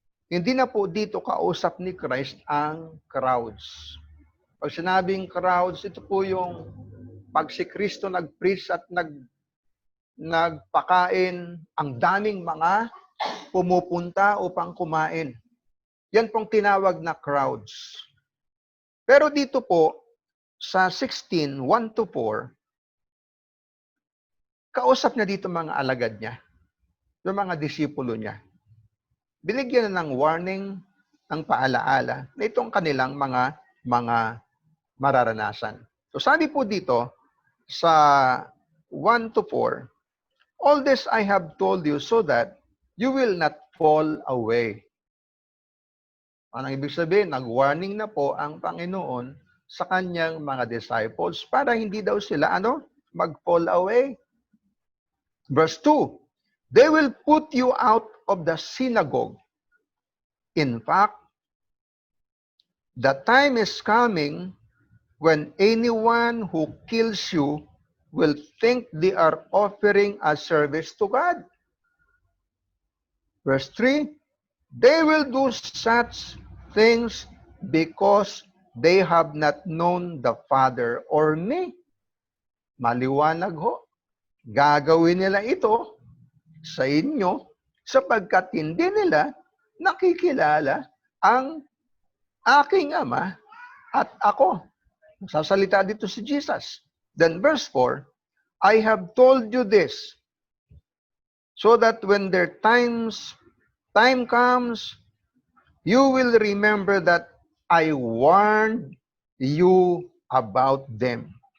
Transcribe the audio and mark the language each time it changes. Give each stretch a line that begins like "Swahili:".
Filipino: Hindi na po dito kausap ni Christ ang crowds. Pag sinabing crowds, ito po yung pag si Kristo nag-preach at nagpakain, ang daming mga pumupunta upang kumain. Yan pong tinawag na crowds. Pero dito po, sa 16, 1 to 4, kausap niya dito mga alagad niya, yung mga disipulo niya. Binigyan na ng warning, ng paalaala na itong kanilang mga mararanasan. So sabi po dito sa 1 to 4,
English: all this I have told you so that you will not fall away.
Filipino: Anong ibig sabihin? Nag-warning na po ang Panginoon sa kanyang mga disciples para hindi daw sila mag-fall away.
English: Verse 2, they will put you out of the synagogue. In fact, the time is coming when anyone who kills you will think they are offering a service to God. Verse 3, they will do such things because they have not known the Father or me.
Filipino: Maliwanag ho. Gagawin nila ito sa inyo sapagkat hindi nila nakikilala ang aking Ama at ako. Sasalita dito si Jesus.
English: Then verse 4, I have told you this so that when their time comes, you will remember that I warned you about them.